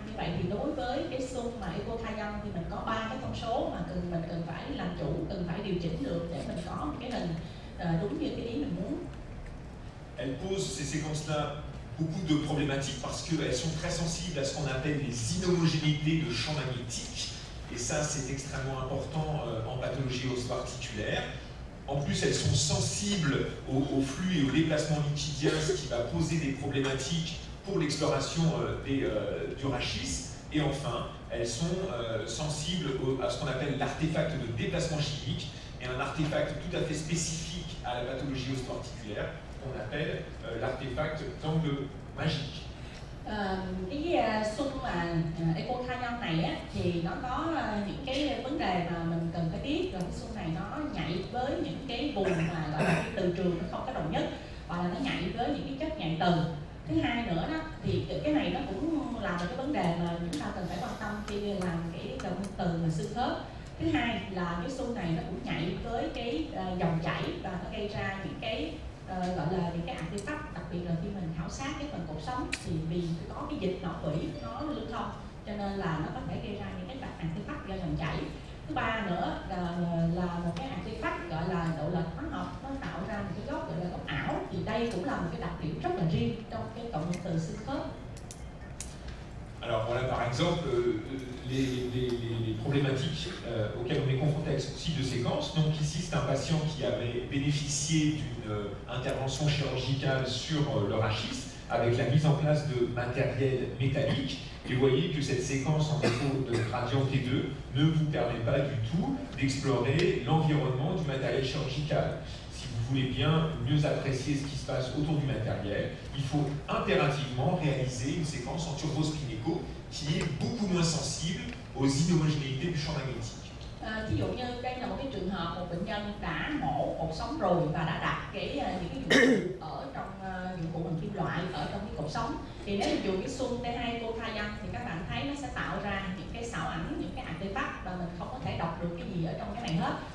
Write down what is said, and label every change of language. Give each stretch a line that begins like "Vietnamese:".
Vietnamese: Như vậy thì đối với cái xung mà écho-gradient thì mình có 3 cái thông số mà mình cần phải làm chủ, cần phải điều chỉnh được để mình có một cái hình đúng như cái ý mình muốn.
French: Elle pose ces séquences-là beaucoup de problématiques parce qu'elles sont très sensibles à ce qu'on appelle les inhomogénéités de champ magnétique. Et ça, c'est extrêmement important en pathologie osso-articulaire. En plus, elles sont sensibles au flux et au déplacement liquidien, ce qui va poser des problématiques pour l'exploration du rachis. Et enfin, elles sont sensibles à ce qu'on appelle l'artefact de déplacement chimique, et un artefact tout à fait spécifique à la pathologie osso-articulaire, qu'on appelle l'artefact d'angle magique.
Vietnamese: Cái xung mà écho-gradient này á, thì nó có những cái vấn đề mà mình cần phải biết, là cái xung này nó nhạy với những cái vùng mà gọi là từ trường nó không có đồng nhất, hoặc là nó nhạy với những cái chất nhạy từ. Thứ hai nữa đó thì cái này nó cũng là một cái vấn đề mà chúng ta cần phải quan tâm khi làm cái động từ mà xương khớp. Thứ hai là cái xung này nó cũng nhạy với cái dòng chảy và nó gây ra những cái gọi là những cái artifact, đặc biệt là khi mình khảo sát cái phần cột sống thì vì có cái dịch não tủy nó lưu thông cho nên là nó có thể gây ra những cái artifact do dòng chảy. Thứ ba nữa là một cái artifact gọi là độ lệch hóa học, nó tạo ra một cái góc gọi là góc ảo, thì đây cũng là một cái đặc điểm rất là riêng trong cái cộng hưởng từ xương khớp.
French: Alors voilà par exemple les problématiques auxquelles on est confronté avec ce type de séquence. Donc ici c'est un patient qui avait bénéficié d'une intervention chirurgicale sur le rachis avec la mise en place de matériel métallique. Et vous voyez que cette séquence en écho de gradient T2 ne vous permet pas du tout d'explorer l'environnement du matériel chirurgical. Si vous voulez bien mieux apprécier ce qui se passe autour du matériel, il faut impérativement réaliser une séquence en turbospinéco qui est beaucoup moins sensible aux inhomogénéités du champ magnétique.
Vietnamese: Ví dụ như đây là một cái trường hợp một bệnh nhân đã mổ cột sống rồi và đã đặt những cái dụng cụ ở trong dụng cụ bằng kim loại ở trong cái cột sống, thì nếu dùng cái xung T2 écho-gradient thì các bạn thấy nó sẽ tạo ra những cái xảo ảnh, những cái artefact và mình không có thể đọc được cái gì ở trong cái này hết.